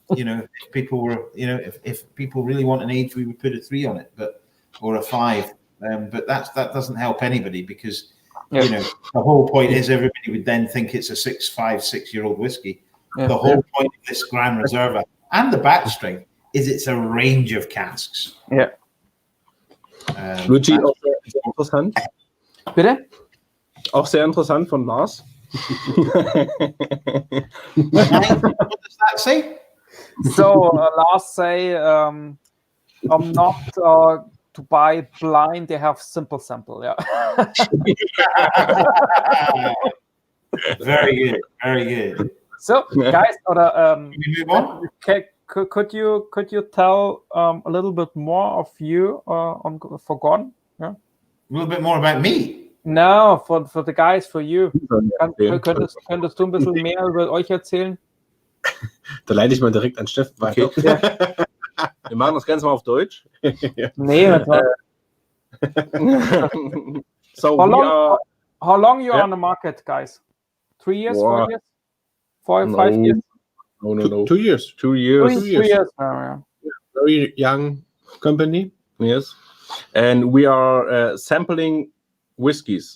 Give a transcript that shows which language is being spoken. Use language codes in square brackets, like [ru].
[en] If people were, if people really want an age, we would put a 3 on it, or a 5. But that doesn't help anybody because, the whole point is everybody would then think it's a 6-year-old whiskey. Yeah. The whole point of this Grand Reserva and the batch strength is it's a range of casks. Yeah. [de] Luigi, auch sehr interessant. Bitte? Auch sehr interessant von Lars. [en] What does that say? So Lars say, I'm not to buy blind. They have simple sample. Yeah. Very good. Very good. So guys, can we move on? Could you tell a little bit more of you for Gordon? Yeah. A little bit more about me. No, for the guys, for you. [de] Könntest du ein bisschen mehr über euch erzählen? Da leite ich mal direkt an Steffen weiter. Okay. Ja. Wir machen das Ganze mal auf Deutsch. Nee, das war... [en] So how long you are on the market, guys? 3 years, 4 years? 5 years? No. 2 years. 2 years. 2 years. Oh, yeah. Very young company. Yes. And we are sampling whiskies.